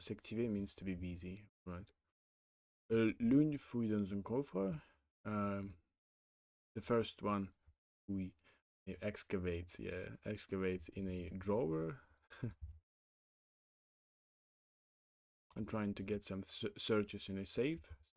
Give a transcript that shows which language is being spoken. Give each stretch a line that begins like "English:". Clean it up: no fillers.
English: S'activer means to be busy, right?
French: L'une fouille dans un coffre.
English: The first one, oui, excavates. Yeah, excavates in a drawer. I'm trying to get some searches in a safe.